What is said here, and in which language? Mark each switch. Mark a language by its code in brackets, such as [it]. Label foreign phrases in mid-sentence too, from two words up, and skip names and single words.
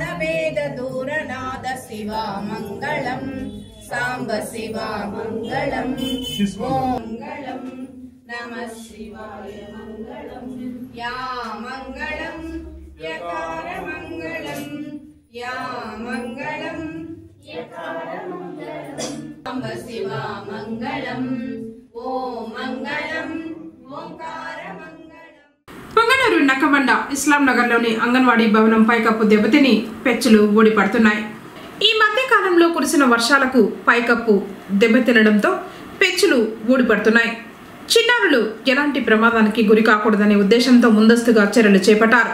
[sa] वेद दूरनाद शिवा मंगलम सांब शिवा मंगलम ओम मंगलम नमः शिवाय मंगलम या मंगलम यकार मंगलम या मंगलम यकार मंगलम सांब शिवा मंगलम ओम मंगलम ओंकार मंगलम. [te] పొంగనూరు నక్కబండ ఇస్లాం నగర్లోని అంగన్వాడీ భవనం పైకప్పు దెబ్బతిని పెచ్చులు ఊడిపడుతున్నాయి. ఈ మధ్య కాలంలో కురిసిన వర్షాలకు పైకప్పు దెబ్బతినడంతో పెచ్చులు ఊడిపడుతున్నాయి. చిన్నారులు ఎలాంటి ప్రమాదానికి గురి కాకూడదనే ఉద్దేశంతో ముందస్తుగా చర్యలు చేపట్టారు.